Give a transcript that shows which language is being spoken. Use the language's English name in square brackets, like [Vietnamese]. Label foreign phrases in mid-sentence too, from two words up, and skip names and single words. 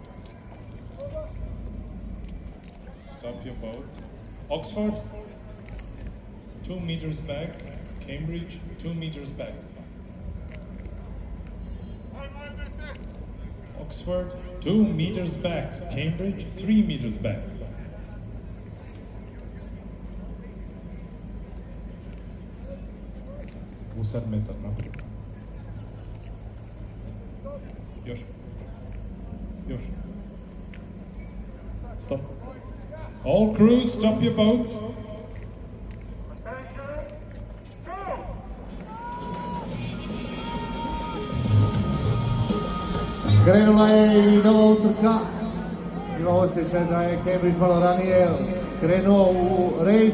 [English] Stop your boat. Oxford, 2 meters back. Cambridge, 2 meters back. Oxford, 2 meters back. Cambridge, 3 meters back. [Croatian] Gusar metar naprijed. Još. [English] Stop. All crews, stop your boats. [Croatian] Krenula je i nova utrka. Imam osjećaj da je Cambridge malo ranije krenuo u rejs.